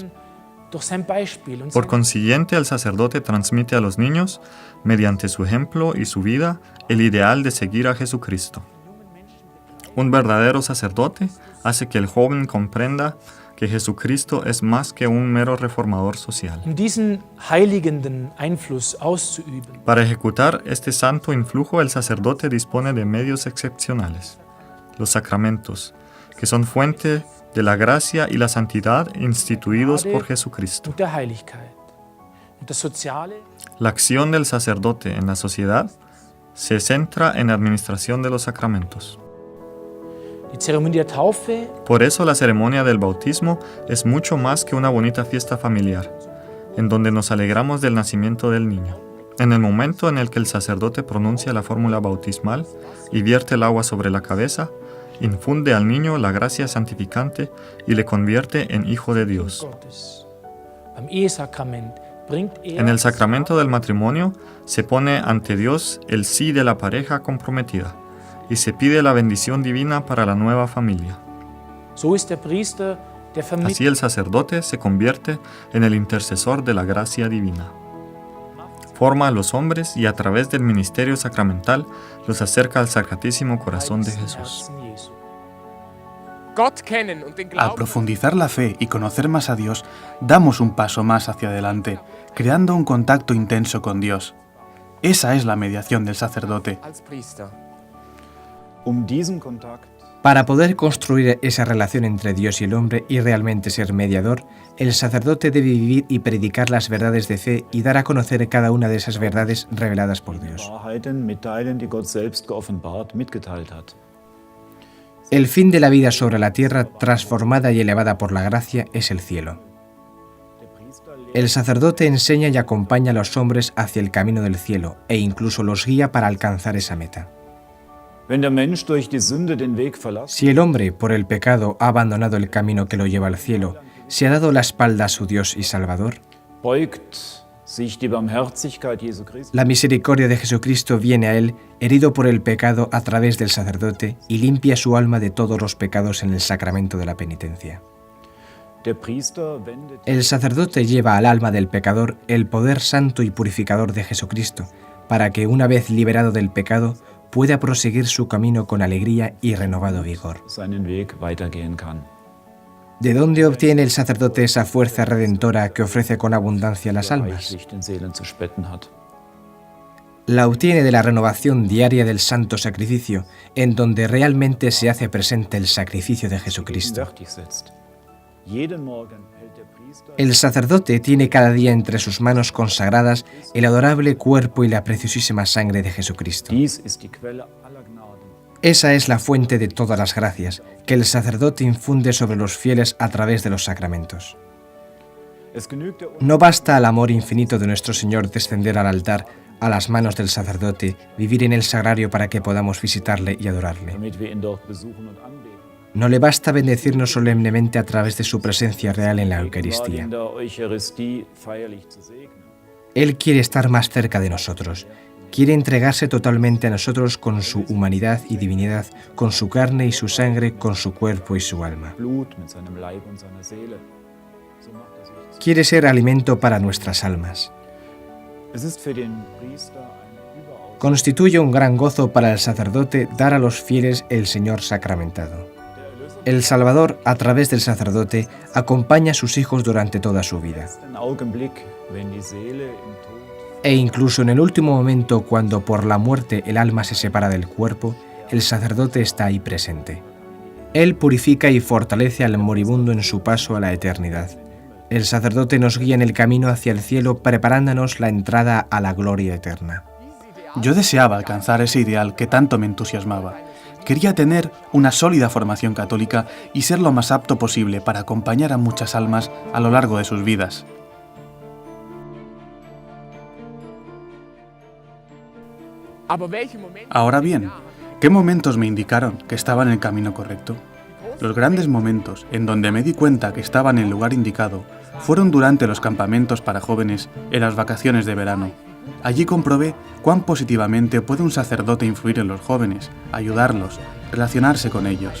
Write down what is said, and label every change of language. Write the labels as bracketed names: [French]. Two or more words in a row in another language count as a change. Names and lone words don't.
[Spanish] Por consiguiente, el sacerdote transmite a los niños, mediante su ejemplo y su vida, el ideal de seguir a Jesucristo. Un verdadero sacerdote hace que el joven comprenda que Jesucristo es más que un mero reformador social. [German] Diesen heiligenden Einfluss auszuüben, [Spanish] Para ejecutar este santo influjo, el sacerdote dispone de medios excepcionales, los sacramentos, que son fuente de la gracia y la santidad instituidos por Jesucristo. [German] und der Heiligkeit. Und das Soziale, [Spanish] La acción del sacerdote en la sociedad se centra en la administración de los sacramentos. [German] die Zeremonie der Taufe, [Spanish] Por eso la ceremonia del bautismo es mucho más que una bonita fiesta familiar, en donde nos alegramos del nacimiento del niño. En el momento en el que el sacerdote pronuncia la fórmula bautismal y vierte el agua sobre la cabeza, infunde al niño la gracia santificante y le convierte en hijo de Dios. [German] Gottes. Beim Ehesakrament bringt [Spanish] En el sacramento del matrimonio se pone ante Dios el sí de la pareja comprometida y se pide la bendición divina para la nueva familia. [German] So ist der Priester der [Spanish] Así [German] Vermittler [Spanish] el sacerdote se convierte en el intercesor de la gracia divina. Forma a los hombres y a través del ministerio sacramental los acerca al Sacratísimo Corazón de Jesús. [German] Herzen Jesu. Gott kennen und den [Spanish] Al [German] Glauben [Spanish] profundizar la fe y conocer más a Dios, damos un paso más hacia adelante, creando un contacto intenso con Dios. Esa es la mediación del sacerdote. [German] als Priester. Diesen Kontakt [Spanish] Para poder construir esa relación entre Dios y el hombre y realmente ser mediador, el sacerdote debe vivir y predicar las verdades de fe y dar a conocer cada una de esas verdades reveladas por Dios. [German] Wahrheiten mitteilen, die Gott selbst geoffenbart, mitgeteilt hat. [Spanish] El fin de la vida sobre la tierra, transformada y elevada por la gracia, es el cielo. El sacerdote enseña y acompaña a los hombres hacia el camino del cielo e incluso los guía para alcanzar esa meta. [German] Wenn der Mensch durch die Sünde den Weg verlässt, [Spanish] Si el hombre, por el pecado, ha abandonado el camino que lo lleva al cielo, se ha dado la espalda a su Dios y Salvador, [German] beugt sich die Barmherzigkeit Jesu Christi. [Spanish] la misericordia de Jesucristo viene a él, herido por el pecado a través del sacerdote, y limpia su alma de todos los pecados en el sacramento de la penitencia. [German] Der Priester wendet [Spanish] El sacerdote lleva al alma del pecador el poder santo y purificador de Jesucristo, para que una vez liberado del pecado, pueda proseguir su camino con alegría y renovado vigor. [German] seinen Weg weitergehen kann. [Spanish] ¿De dónde obtiene el sacerdote esa fuerza redentora que ofrece con abundancia a las almas? [German] Reichlich den Seelen zu spenden hat. [Spanish] La obtiene de la renovación diaria del santo sacrificio, en donde realmente se hace presente el sacrificio de Jesucristo. [German] Gegenwärtig setzt. Jeden Morgen hält der Priester [Spanish] El sacerdote tiene cada día entre sus manos consagradas el adorable cuerpo y la preciosísima sangre de Jesucristo. [German] Dies ist die Quelle aller Gnaden. [Spanish] Esa es la fuente de todas las gracias, que el sacerdote infunde sobre los fieles a través de los sacramentos. [German] Es genügt der [Spanish] No basta al amor infinito de nuestro Señor descender al altar, a las manos del sacerdote, vivir en el sagrario para que podamos visitarle y adorarle. [German] damit wir ihn dort besuchen und anbeten. [Spanish] No le basta bendecirnos solemnemente a través de su presencia real en la [German] Gerade [Spanish] Eucaristía. [German] in der Eucharistie feierlich zu segnen. [Spanish] Él quiere estar más cerca de nosotros. Quiere entregarse totalmente a nosotros con su humanidad y divinidad, con su carne y su sangre, con su cuerpo y su alma. [German] Blut mit seinem Leib und seiner Seele. So macht sich [Spanish] Quiere ser alimento para nuestras almas. [German] Es ist für den Priester ein überaus [Spanish] Constituye un gran gozo para el sacerdote dar a los fieles el Señor sacramentado. El Salvador, a través del sacerdote, acompaña a sus hijos durante toda su vida. [German] ein Augenblick, wenn die Seele im Tod [Spanish] E incluso en el último momento, cuando por la muerte el alma se separa del cuerpo, el sacerdote está ahí presente. Él purifica y fortalece al moribundo en su paso a la eternidad. El sacerdote nos guía en el camino hacia el cielo, preparándonos la entrada a la gloria eterna. Yo deseaba alcanzar ese ideal que tanto me entusiasmaba. Quería tener una sólida formación católica y ser lo más apto posible para acompañar a muchas almas a lo largo de sus vidas. [German] Aber welche Momente [Spanish] Ahora bien, ¿qué momentos me indicaron que estaba en el camino correcto? Los grandes momentos en donde me di cuenta que estaba en el lugar indicado fueron durante los campamentos para jóvenes en las vacaciones de verano. Allí comprobé cuán positivamente puede un sacerdote influir en los jóvenes, ayudarlos, relacionarse con ellos.